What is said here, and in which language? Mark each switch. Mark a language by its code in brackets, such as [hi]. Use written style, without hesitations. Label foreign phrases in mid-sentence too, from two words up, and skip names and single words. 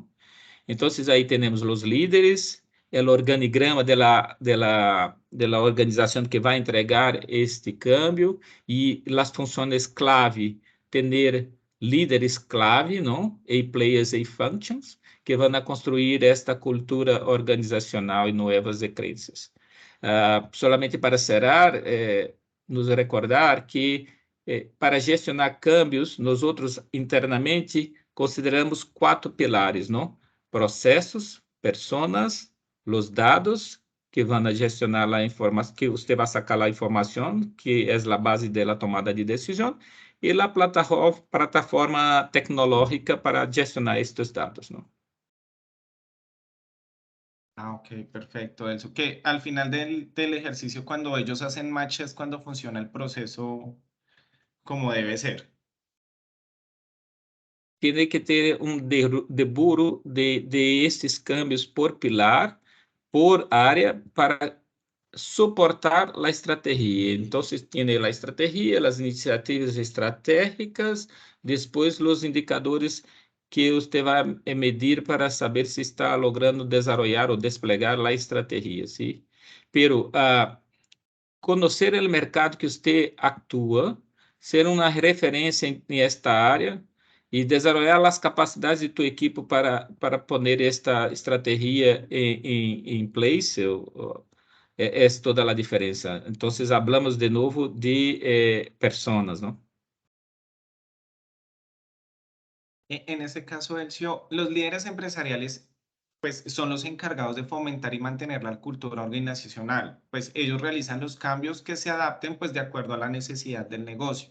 [pt] Então, aí temos os líderes, o organigrama da organização que vai entregar este câmbio e as funções clave, ter líderes clave, não? E players e functions, que vão a construir esta cultura organizacional e novas crenças. Solamente para encerrar, nos recordar que para gestionar câmbios, nós outros internamente consideramos 4 pilares, não? Processos, personas, os dados que vão a gestionar a informação, que você vai sacar a informação, que é a base da tomada de decisão, e a plataforma tecnológica para gestionar estes dados, não? [es] Ok, perfecto. Eso que al final del ejercicio, cuando ellos hacen match, es cuando funciona el proceso como debe ser. [pt] Tem que ter deburo de estes câmbios por pilar, por área, para suportar a estratégia. Então, tem a estratégia, as iniciativas estratégicas, depois os indicadores que você vai medir para saber se está logrando desenvolver ou desplegar a estratégia, sim? [es] Pero [pt] conhecer o mercado que você atua, ser uma referência em esta área [es] y desarrollar las capacidades de tu equipo para poner esta estrategia en place es toda la diferencia. Entonces, hablamos de nuevo de personas, ¿no? En ese caso, Elcio, los líderes empresariales pues son los encargados de fomentar y mantener la cultura organizacional, pues ellos realizan los cambios que se adapten pues de acuerdo a la necesidad del negocio.